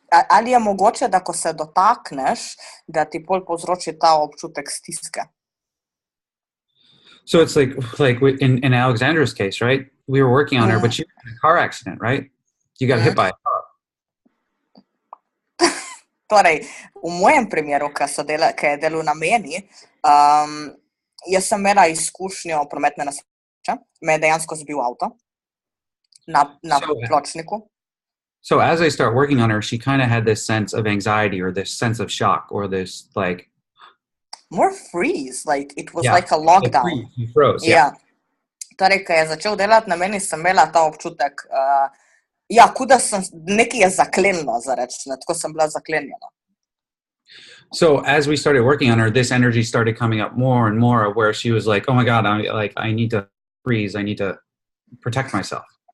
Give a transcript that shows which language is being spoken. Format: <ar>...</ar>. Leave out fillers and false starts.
<sl>ali je mogoče, da ko se dotakneš, da ti pol povzroči ta občutek stiske?</sl> <en>So it's like in Alexandra's case, right? We were working on her, but she was in a car accident, right? You got hit by a car.</en> <sl>Torej, v mojem primeru, ki je delal na meni, jaz sem imela izkušnjo prometne nesreče, me je dejansko zbil avto na pločniku.</sl> <en>So as I start working on her, she kind of had this sense of anxiety or this sense of shock or this like more freeze, like it was like a lockdown. You froze,</en> <sl>Torej, ko je začel delati na meni, sem imela ta občutek, kuda sem, nekaj je zaklenilo, tako sem bila zaklenjena.</sl> <en>So as we started working on her, this energy started coming up more and more where she was like, oh my God, I need to freeze, I need to protect myself.</en>